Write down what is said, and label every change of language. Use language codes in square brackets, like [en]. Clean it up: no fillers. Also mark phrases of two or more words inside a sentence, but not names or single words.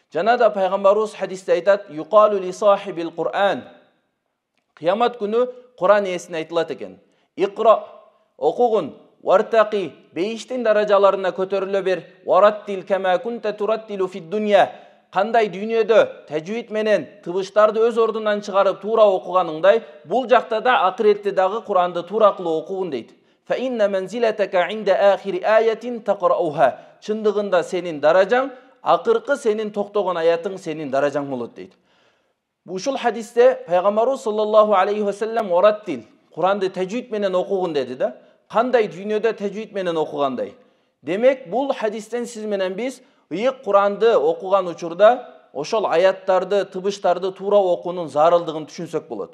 [ky] Жана да пайгамбарыбыз хадисте айтат: [ar] "يقال لصاحب القرآن." [ky] Кыямат күнү Куран ээсине айтылат экен. [ar] "اقرأ، окугун، وارتق, [ky] бейиштин даражаларына көтөрүлө бер, [ar] ورتل كما كنت ترتل في الدنيا." [ky] Кандай дүйнөдө тажвид менен тыбыштарды өз ордунан чыгарып туура окуганыңдай, бул жакта да акыретте дагы Куранды туура кылып окугун дейт. [ar] فإن منزلتك عند آخر آية تقرؤها. [ky] Чындыгында сенин даражаң, акыркы сенин токтогон аятың сенин даражаң болот дейт. Ушул хадисте пайгамбарыбыз [ar] صلى الله عليه وسلم [ky] вараттил, Куранды тажвид менен окугун деди да. Кандай дүйнөдө тажвид менен окугандай. Демек, бул хадистен сиз менен биз ыйык Куранды окуган учурда ошол аяттарды, тыбыштарды туура окуунун зарылдыгын түшүнсөк болот.